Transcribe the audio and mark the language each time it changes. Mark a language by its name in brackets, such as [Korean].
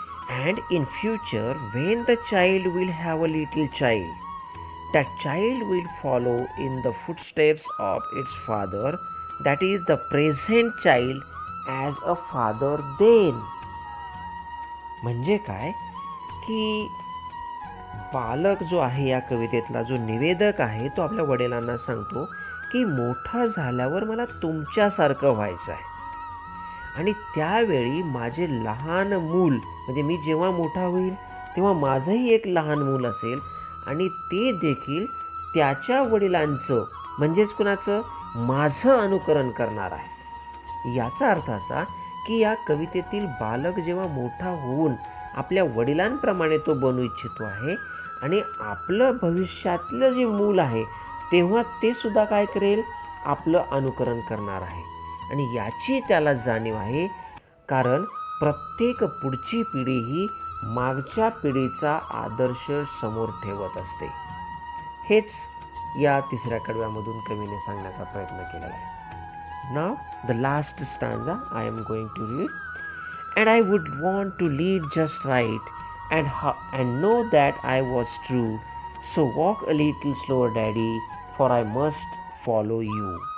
[English] And in future, when the child will have a little child, that child will follow in the footsteps of its father, that is the present child, as a father then. [Marathi] म्हणजे काय, की बालक जो आहे या कवितेतला जो निवेदक आहे, तो आपल्या वडिलांना सांगतो की मोठा झाल्यावर मला तुमच्यासारखं व्हायचं आहे. आणि त्यावेळी माझे लहान मूल, म्हणजे मी जेव्हा मोठा होईल तेव्हा माझंही एक लहान मूल असेल, आणि ते देखील त्याच्या वडिलांचं, म्हणजेच कुणाचं, माझं अनुकरण करणार आहे. याचा अर्थ असा की या कवितेतील बालक जेव्हा मोठा होऊन आपल्या वडिलांप्रमाणे तो बनू इच्छितो आहे, आणि आपलं भविष्यातलं जे मूल आहे तेव्हा ते सुद्धा काय करेल, आपलं अनुकरण करणार आहे. आणि याची त्याला जाणीव आहे, कारण प्रत्येक पुढची पिढी ही मागच्या पिढीचा आदर्श समोर ठेवत असते. हेच या तिसऱ्या कडव्यामधून कवीने सांगण्याचा प्रयत्न केलेला आहे. [English] Now the last stanza I am going to read. And I would want to lead just right, and know that I was true. So walk a little slower, Daddy, for I must follow you.